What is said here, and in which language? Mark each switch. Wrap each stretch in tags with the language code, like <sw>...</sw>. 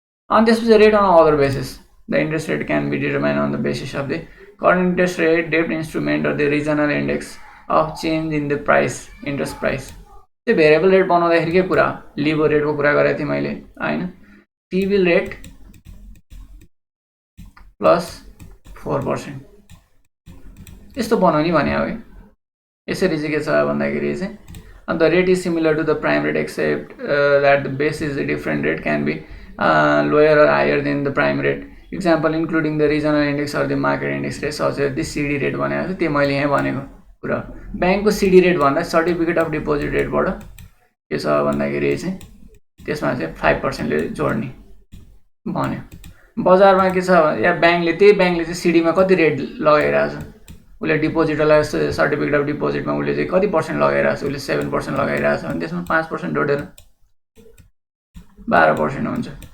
<ne>अनि त्यसपछि</ne> <en>Rate on other basis the interest rate can be determine on the basis of the current interest rate, डेब्ट instrument र the regional index of change in the price, interest price.</en> <ne>त्यो variable rate बनाउँदाखेरि के कुरा, LIBOR रेटको कुरा गरेको थिएँ मैले होइन। टी बिल रेट प्लस 4% यस्तो बनाउने भने हो। यसरी चाहिँ के छ भन्दाखेरि चाहिँ</ne> <en>अन्त rate is similar to the prime rate except that the base is a different rate can be lower or higher than the prime rate. Example including the regional index or the market index rate such as the CD rate</en> <ne>भनेको छ, त्यो मैले यहाँ भनेको कुरा। ब्याङ्कको CD rate भन्दा certificate of deposit रेटबाट के छ भन्दाखेरि चाहिँ त्यसमा चाहिँ 5% ले जोड्ने भन्यो। बजारमा के छ या त्यही ब्याङ्कले चाहिँ सिडीमा कति रेट लगाइरहेछ, उसले डिपोजिटलाई सर्टिफिकेट अफ डिपोजिटमा उसले चाहिँ कति पर्सेन्ट लगाइरहेछ, उसले 7% लगाइरहेछ भने त्यसमा 5% जोडेर 12% हुन्छ।</ne>